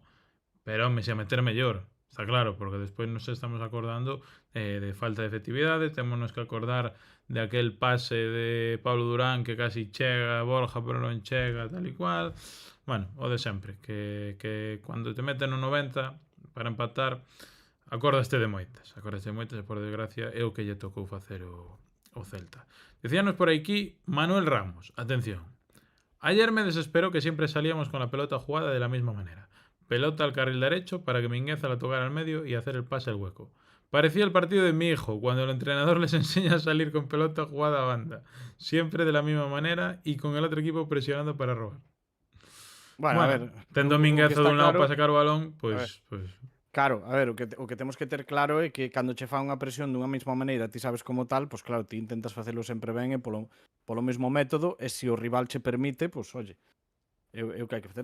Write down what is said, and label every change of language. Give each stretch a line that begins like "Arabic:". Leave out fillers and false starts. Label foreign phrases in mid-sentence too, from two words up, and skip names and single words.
Galician: Pero, home, se a meter mellor, está claro, porque despois nos estamos acordando de falta de efectividade, témonos que acordar de aquel pase de Pablo Durán que casi chega a Borja pero non chega, tal e cual. Bueno, o de sempre, que cando te meten no 90 para empatar, acordaste de moitas, e por desgracia é o que lle tocou facer o Celta. Decíanos por aquí Manuel Ramos, atención.
Spanish: Ayer me desesperó que siempre salíamos con la pelota jugada de la misma manera. Pelota al carril derecho para que Mingueza la tocara al medio y hacer el pase al hueco. Parecía el partido de mi hijo, cuando el entrenador les enseña a salir con pelota jugada a banda. Siempre de la misma manera y con el otro equipo presionando para robar.
Galician: Bueno, a ver, tendo o que Mingueza está dun lado claro- para sacar o balón, pois... Claro, a ver, o que temos que ter claro é que cando che fa unha presión dunha mesma maneira, ti sabes como tal, pois claro, ti intentas facelo sempre ben e polo mesmo método, e se o rival che permite, pois oye, é o que hai que facer.